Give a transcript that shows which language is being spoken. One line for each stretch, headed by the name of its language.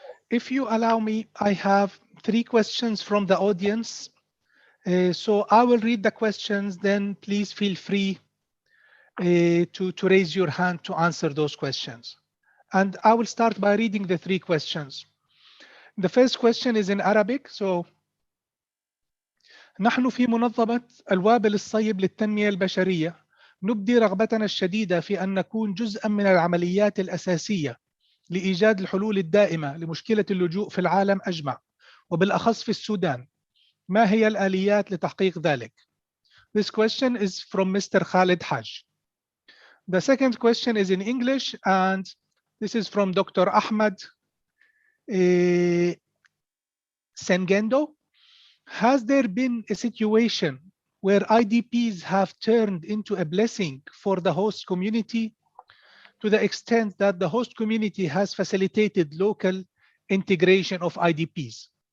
English: If you allow me, I have 3 questions from the audience. So I will read the questions, then please feel free to raise your hand to answer those questions. And I will start by reading the 3 questions. The first question is in Arabic.
Arabic: So نحن في منظمة الوابل الصيب للتنمية البشرية نبدي رغبتنا الشديدة في أن نكون جزءا من العمليات الأساسية لإيجاد الحلول الدائمة لمشكلة اللجوء في العالم أجمع وبالأخص في السودان. ما هي الآليات لتحقيق ذلك?
English: This question is from Mr. Khalid Haj. The second question is in English, and this is from Dr. Ahmed Sengendo. Has there been a situation where IDPs have turned into a blessing for the host community to the extent that the host community has facilitated local integration of IDPs?